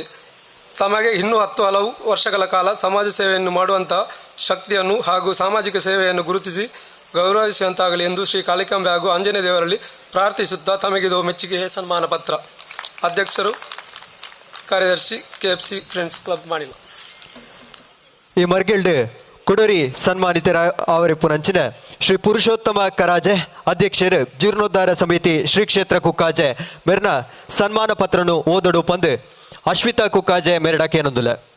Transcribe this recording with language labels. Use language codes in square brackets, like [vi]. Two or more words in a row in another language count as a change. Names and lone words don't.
[kn] ತಮಗೆ ಇನ್ನೂ 10 ಹಲವು ವರ್ಷಗಳ ಕಾಲ ಸಮಾಜ ಸೇವೆಯನ್ನು ಮಾಡುವಂತಹ ಶಕ್ತಿಯನ್ನು ಹಾಗೂ ಸಾಮಾಜಿಕ ಸೇವೆಯನ್ನು ಗುರುತಿಸಿ ಗೌರವಿಸುವಂತಾಗಲಿ ಎಂದು ಶ್ರೀ ಕಾಳಿಕಾಂಬೆ ಹಾಗೂ ಆಂಜನೇಯ ದೇವರಲ್ಲಿ ಪ್ರಾರ್ಥಿಸುತ್ತಾ ತಮಗಿದು ಮೆಚ್ಚುಗೆ ಸನ್ಮಾನ ಪತ್ರ. ಅಧ್ಯಕ್ಷರು ಕಾರ್ಯದರ್ಶಿ KFC ಫ್ರೆಂಡ್ಸ್ ಕ್ಲಬ್ ಮಾನಿಲ. [tcy] ಈ ಮರ್ಗೆಲ್ಡ್ ಕುಡೂರಿ ಸನ್ಮಾನಿತರ ಅವರಿಪ್ಪುನಂಚಿನ ಶ್ರೀ ಪುರುಷೋತ್ತಮ ಕರಾಜೆ ಅಧ್ಯಕ್ಷರು ಜೀರ್ಣೋದ್ಧಾರ ಸಮಿತಿ ಶ್ರೀ ಕ್ಷೇತ್ರ ಕುಕ್ಕಾಜೆ ಮೇರ್ನ ಸನ್ಮಾನ ಪತ್ರನು ಓದಡು ಪಂದು ಅಶ್ವಿತಾ ಕುಕ್ಕಾಜೆ ಮೇರಡಕೇನೊಂದುಲ.